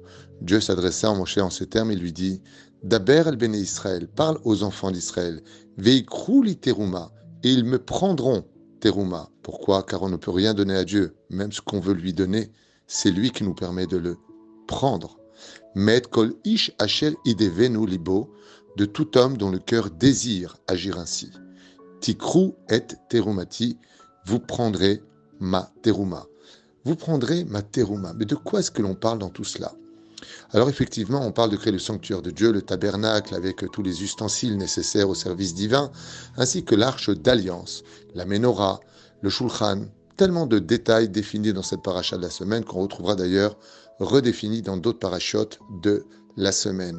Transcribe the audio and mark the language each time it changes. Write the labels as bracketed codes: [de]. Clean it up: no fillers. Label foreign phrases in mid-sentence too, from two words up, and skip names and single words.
[fr] Dieu s'adressa à Moshe en ces termes et lui dit: [he] דבר אל בני ישראל, [fr] parle aux enfants d'Israël. [he] ויקחו לי תרומה, [fr] et ils me prendront teruma. Pourquoi? Car on ne peut rien donner à Dieu, même ce qu'on veut lui donner, c'est lui qui nous permet de le prendre. [he] מאת כל איש אשר ידבנו לבו, [fr] de tout homme dont le cœur désire agir ainsi. [he] תקחו את תרומתי, [fr] vous prendrez ma teruma. Vous prendrez ma teruma. Mais de quoi est-ce que l'on parle dans tout cela? Alors effectivement, on parle de créer le sanctuaire de Dieu, le tabernacle avec tous les ustensiles nécessaires au service divin, ainsi que l'arche d'alliance, la menorah, le shulchan, tellement de détails définis dans cette paracha de la semaine qu'on retrouvera d'ailleurs redéfinis dans d'autres parachutes de la semaine.